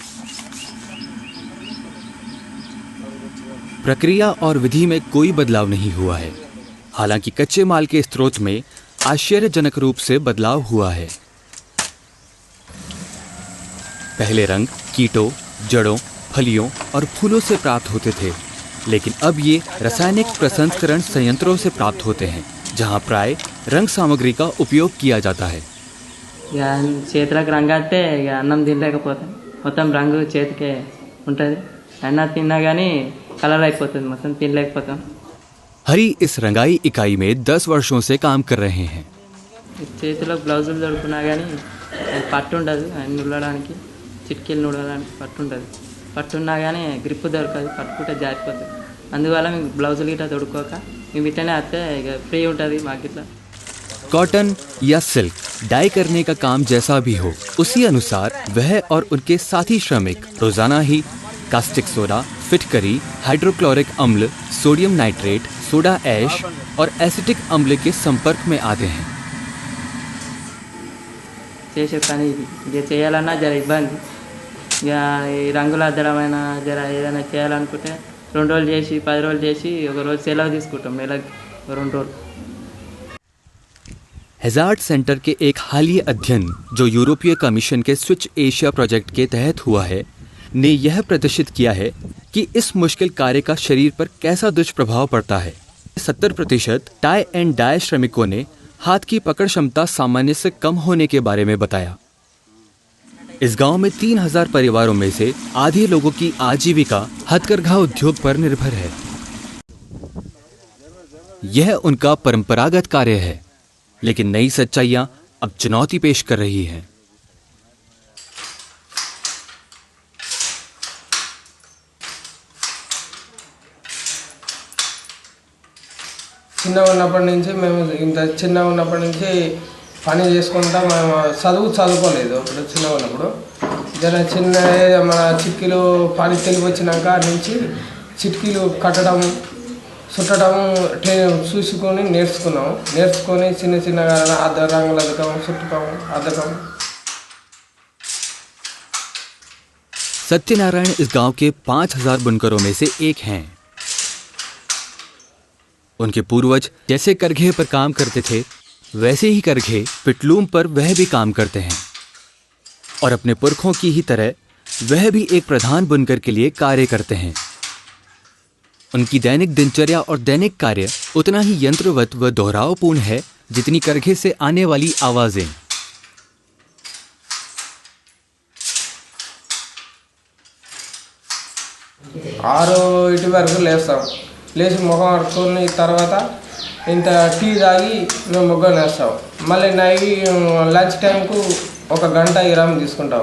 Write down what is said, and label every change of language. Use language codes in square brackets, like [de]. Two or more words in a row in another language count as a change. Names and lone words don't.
[hi] प्रक्रिया और विधि में कोई बदलाव नहीं हुआ है, हालांकि कच्चे माल के स्रोत में आश्चर्यजनक रूप से बदलाव हुआ है। पहले रंग कीटों, जड़ों, फलियों और फूलों से प्राप्त होते थे, लेकिन अब ये रासायनिक प्रसंस्करण संयंत्रों से प्राप्त होते हैं, जहां प्राय रंग सामग्री का उपयोग किया जाता है। [te] చేతులకు రంగు అంటే ఇక అన్నం తినలేకపోతాం, మొత్తం రంగు చేతికే ఉంటుంది, అన్నం తిన్నా కానీ కలర్ అయిపోతుంది, మొత్తం తినలేకపోతాం। [hi] हरी इस रंगाई इकाई में 10 वर्षों से काम कर रहे हैं। [te] చేతిలో బ్లౌజులు దొరుకున్నా కానీ పట్టు ఉండదు, నుల్లడానికి చిట్కీలు నుడడానికి పట్టు ఉండదు, పట్టున్నా కానీ గ్రిప్ దొరకదు, పట్టుకుంటే జారిపోతుంది। అందువల్ల మేము బ్లౌజులు గిట్లా తొడుక్కోక మేము ఇట్లనే వస్తే ఇక ఫ్రీ ఉంటుంది మాకు ఇట్లా। [hi] कॉटन या सिल्क डाई करने का काम जैसा भी हो, उसी अनुसार वह और उनके साथी श्रमिक रोजाना ही [en] caustic soda, [hi] फिटकरी, हाइड्रोक्लोरिक अम्ल, सोडियम नाइट्रेट, [en] soda ash [hi] और एसिटिक अम्ल के संपर्क में आते हैं। [te] చేసే పని ఇది, ఇక చేయాలన్నా జర ఇబ్బంది, ఇక ఈ రంగులు అద్దడమైనా జర ఏదైనా చేయాలనుకుంటే 2 రోజులు చేసి 10 రోజులు చేసి ఒక రోజు సెలవు తీసుకుంటాం, నెలకు 2 రోజులు। [hi] हैजार्ड सेंटर के एक हालिया अध्ययन जो यूरोपीय कमीशन के स्विच एशिया प्रोजेक्ट के तहत हुआ है, ने यह प्रदर्शित किया है कि इस मुश्किल कार्य का शरीर पर कैसा दुष्प्रभाव पड़ता है। 70% [en] tie and dye [hi] श्रमिकों ने हाथ की पकड़ क्षमता सामान्य से कम होने के बारे में बताया। इस गांव में 3000 परिवारों में से आधे लोगों की आजीविका हथकरघा उद्योग पर निर्भर है। यह उनका परंपरागत कार्य है, लेकिन नई सच्चाइयां अब चुनौती पेश कर रही हैं। [te] చిన్నగా ఉన్నప్పటి నుంచి మేము ఇంత చిన్నగా ఉన్నప్పటి నుంచి పని చేసుకుంటా మేము చదువుకోలేదు। అప్పుడు చిన్నగా ఉన్నప్పుడు జర చిన్న మన చిట్కీలు పని తెలివి వచ్చినాక నుంచి చిట్కీలు కట్టడం, చుట్టడం చూసుకొని నేర్చుకొని చిన్న చిన్నగా రంగులు అద్దకం, చుట్టడం, అద్దకం। [hi] सत्यनारायण इस गांव के 5000 बुनकरों में से एक हैं। उनके पूर्वज जैसे करघे पर काम करते थे, वैसे ही करघे पिटलूम पर वह भी काम करते हैं और अपने पुरखों की ही तरह वह भी एक प्रधान बुनकर के लिए कार्य करते हैं। उनकी दैनिक दिनचर्या और दैनिक कार्य उतना ही यंत्रवत व दोहरावपूर्ण है जितनी करघे से आने वाली आवाजें। [te] ఆరు వరకు లేస్తాం, లేచి ముఖం కడుక్కొని తర్వాత ఇంత టీ తాగి మేము ముగ్గురు వేస్తాం। మళ్ళీ లంచ్ టైంకు 1 గంట విరామం తీసుకుంటాం।